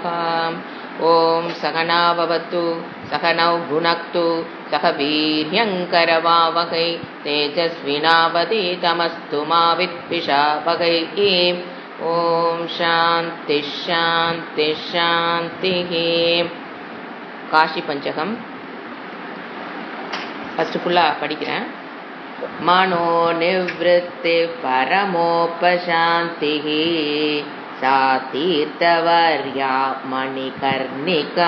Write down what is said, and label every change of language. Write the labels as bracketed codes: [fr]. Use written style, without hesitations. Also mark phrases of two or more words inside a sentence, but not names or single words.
[sa] ॐ सहना भवतु सहनौ भुनक्तु सह वीर्यङ्करवावहै तेजस्विनावधीतमस्तु मा विद्विषावहै। ॐ शान्ति शान्ति शान्तिः। [ta] காஷி பஞ்சகம் ஃபர்ஸ்ட் ஃபுல்லாக படிக்கிறேன். [sa] मनो निवृत्तिः परमोपशान्तिः सा तीर्थवर्या मणिकर्णिका